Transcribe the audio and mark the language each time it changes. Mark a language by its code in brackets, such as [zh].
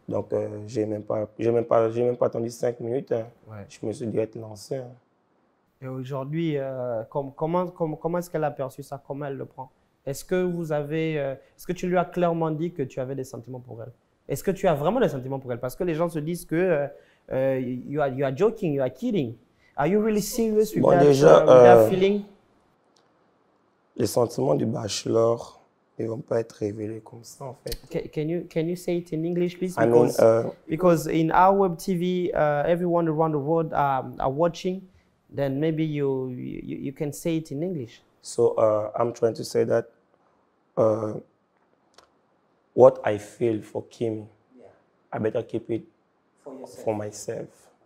[fr] Donc, j'ai même pas attendu 5 minutes. Hein. Ouais. Je me suis direct lancé. Hein. Et aujourd'hui, comment est-ce qu'elle a perçu ça? Comment elle le prend? Est-ce que tu lui as clairement dit que tu avais des sentiments pour elle? Est-ce que tu as vraiment des sentiments pour elle? Parce que les gens se disent que [en] you are joking, you are kidding. Are you really serious with that feeling? [fr] Les sentiments du bachelor ne vont pas être révélés comme ça, en fait. [en] Can you say it in English, please? Because in our web TV, everyone around the world are watching. Then maybe you can say it in English. So I'm trying to say that what I feel for Kimi, I better keep it for myself.